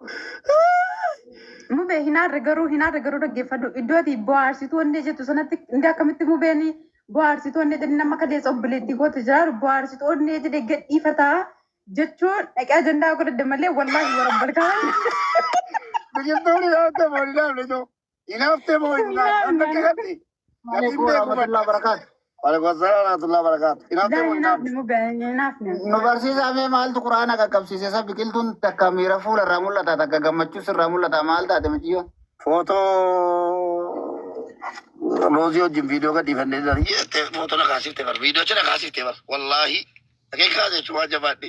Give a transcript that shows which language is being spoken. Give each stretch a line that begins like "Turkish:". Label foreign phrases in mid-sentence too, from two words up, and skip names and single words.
Oromo: Mubee hinaarra garuu dhaggeeffadhu iddoo ati bohaarsituu onnee jettu sanatti inni akkamitti mubeen bohaarsituu onnee jedhi nama kaleessa obboleettii goote jiraaru bohaarsituu onnee jedhe gadhiifataa jechuun dhaqee ajandaa godhadde malee
Arabic: والله ورب الكعبة.
Oromo: Biqiltuun hinaafte moo hinaafne joo? Hinaafte moo hinaafne?
Arabic: وعليكم السلام ورحمة الله وبركاته.
Oromo: Nu barsiisaa maaltu quraana qaqqabsiise isa biqiltuun takka miira fuula irraa mul'ata takka gammachuus irraa mul'ata maal taate miciyyoon. Footoo Rozii wajjin viidiyoo gadhiifannee footoo na kaasifte bar viidiyoo na kaasifte bar wallaahi Akeeka kaase jechuun waan jabaadhe.